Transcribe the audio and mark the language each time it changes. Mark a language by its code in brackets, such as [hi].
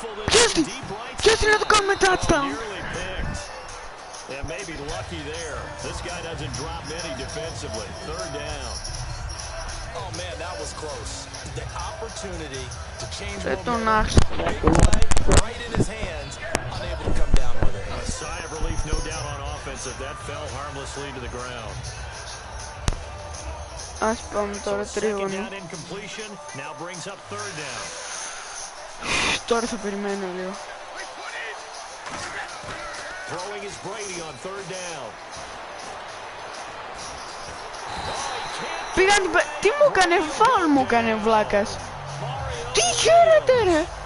[el] Πιάστη να το κάνουμε touchdown. [en] Yeah, maybe lucky there. This guy doesn't drop many defensively. Third down. Oh man, that was close. The opportunity to change momentum. Right in his hands, unable to come down with it. A sigh of relief, no doubt, on offense if that fell harmlessly to the ground. [el] Ας πάμε τώρα τρίγωνο. [en] Now brings up third down. [el] Τώρα θα περιμένω λίγο. [en] Throwing is Brady on third down. [el] Πήγαν, τι μου έκανε, φάουλ μου έκανε βλάκας. Τι χαίρετε ρε.